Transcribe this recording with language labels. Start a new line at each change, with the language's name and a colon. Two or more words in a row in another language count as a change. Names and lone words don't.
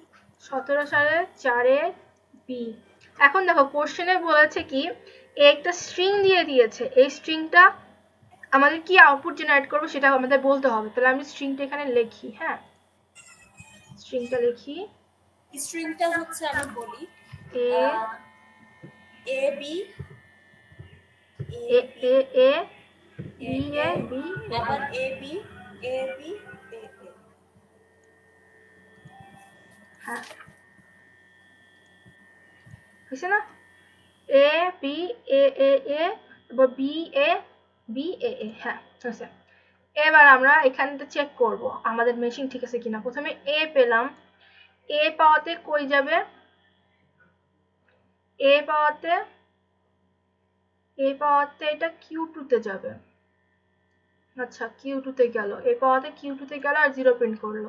Bangla: 17 সালে 4 B। এখন দেখো কোশ্চেনে বলেছে কি, একটা স্ট্রিং দিয়ে দিয়েছে, এই স্ট্রিংটা আমাদের কি
English: output generate
Bangla: করবে সেটা আমাদের বলতে হবে। তাহলে আমি স্ট্রিংটা এখানে লিখি, হ্যাঁ স্ট্রিংটা লিখি, স্ট্রিংটা হচ্ছে আমি বলি A B A A A B A B আবার A B A B A A। হ্যাঁ হয়েছে না, A B A A A তারপর B A B A A, হ্যাঁ হয়েছে। এবার আমরা এখানটা চেক করব আমাদের মেশিন ঠিক আছে কিনা। প্রথমে A পেলাম, A পাওয়াতে কই যাবে, A পাওয়াতে এটা Q2 তে যাবে। আচ্ছা, Q2 তে গেল, A পাওয়াতে Q2 তে গেল আর 0 প্রিন্ট করলো।